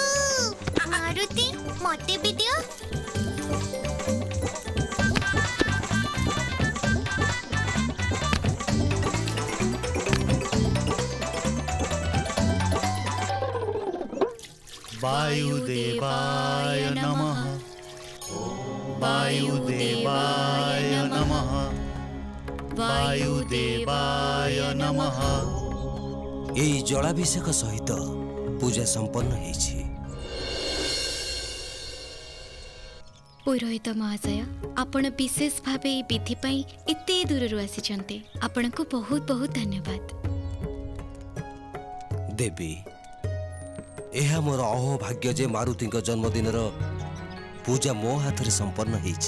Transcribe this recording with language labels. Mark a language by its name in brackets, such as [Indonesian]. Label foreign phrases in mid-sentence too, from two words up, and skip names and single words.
[Odia] ମାରୁତି ମତେ ବି ଦିଅ। [Sanskrit] वायुदेवाय नमः वायुदेवाय नमः वायुदेवाय नमः। [Bangla] এই জলাভিষেক সহিত পূজা সম্পন্ন হয়েছে। [Odia] পুରୋହିତ ମହାଶୟ ଆପଣ ବିଶେଷ ଭାବେ ଏହି ବିଧି ପାଇଁ ଏତେ ଦୂରରୁ ଆସିଛନ୍ତି। ଆପଣଙ୍କୁ ବହୁତ ବହୁତ ଧନ୍ୟବାଦ। ଦେବୀ, ଏହା ମୋର ଅହୋଭାଗ୍ୟ ଯେ ମାରୁତିଙ୍କ ଜନ୍ମଦିନର ପୂଜା ମୋ ହାତରେ ସମ୍ପନ୍ନ ହେଇଛି।